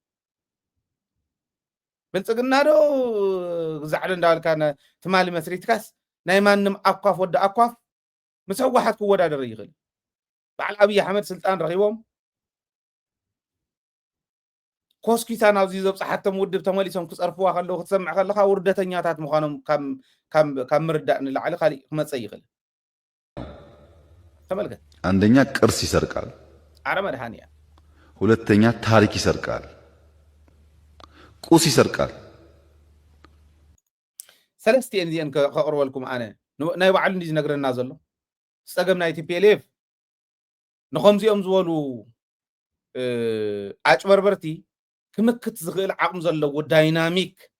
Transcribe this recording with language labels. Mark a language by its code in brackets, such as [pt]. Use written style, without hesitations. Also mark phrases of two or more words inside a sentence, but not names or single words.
[ti] ብልፅግና ዶ ዛዕለ እንዳበልካ ትማሊ መስሪትካስ ናይ ማንም ኣኳፍ ወዲ ኣኳፍ ምስ ሕወሓት ክወዳደር ይኽእል በዓል ኣብይ ኣሕመድ ስልጣን ረኺቦም ኮስኪታ ናብዚ ዘብፅሓቶም ውድብ ተመሊሶም ክፀርፍዋ ከለዉ ክትሰምዕ ከለካ ውርደተኛታት ምዃኖም ካብ ምርዳእ ንላዕሊ ካሊእ ክመፀ ይኽእል ተመልከት [am] አንደኛ ቅርስ ይሰርቃል አረ መድሃንያ ሁለተኛ ታሪክ ይሰርቃል ቁስ ይሰርቃል [ti] ሰለስቲአን እዚአን ከቅርበልኩም ኣነ ናይ ባዕሉ እንዲ ዝነግረና ዘሎ ፀገም ናይ ቲፒኤልኤፍ ንከምዚኦም ዝበሉ ኣጭበርበርቲ ክምክት ዝኽእል ዓቕሚ ዘለዎ ዳይናሚክ